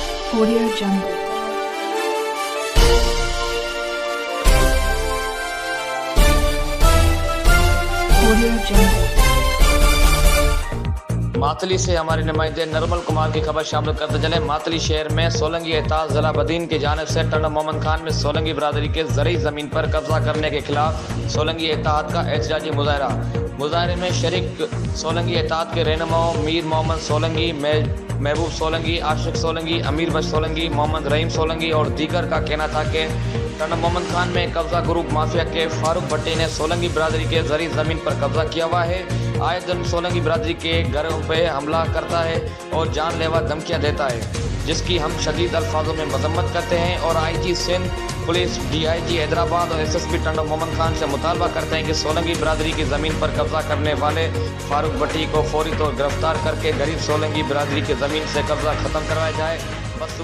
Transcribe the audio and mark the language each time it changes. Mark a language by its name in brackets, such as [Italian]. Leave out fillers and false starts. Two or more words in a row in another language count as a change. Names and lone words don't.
[Urdu] Audio Jungle. Audio Jungle. ماتلی سے ہمارے نمائندے نرمل کمار کی خبر شامل کرتے چلے. ماتلی شہر میں سولنگی اتحاد ضلع بدین کی جانب سے ٹنڈو محمد خان میں سولنگی برادری کے زرعی زمین پر قبضہ کرنے کے خلاف سولنگی اتحاد کا احتجاجی مظاہرہ. مظاہرے میں شریک سولنگی اتحاد کے رہنماؤں میر محمد سولنگی، محبوب سولنگی، عاشق سولنگی، امیر بخش سولنگی، محمد رحیم سولنگی اور دیگر کا کہنا تھا کہ ٹنڈو محمد خان میں قبضہ گروپ مافیا کے فاروق بھٹی نے سولنگی برادری کے زرعی زمین پر قبضہ کیا ہوا ہے. آئے دن سولنگی برادری کے گھروں پہ حملہ کرتا ہے اور جان لیوا دھمکیاں دیتا ہے، جس کی ہم شدید الفاظوں میں مذمت کرتے ہیں اور IG سندھ پولیس، DIG حیدرآباد اور SSP ٹنڈو محمد خان سے مطالبہ کرتے ہیں کہ سولنگی برادری کی زمین پر قبضہ کرنے والے فاروق بھٹی کو فوری طور گرفتار کر کے غریب سولنگی برادری کی زمین سے قبضہ ختم کروایا جائے.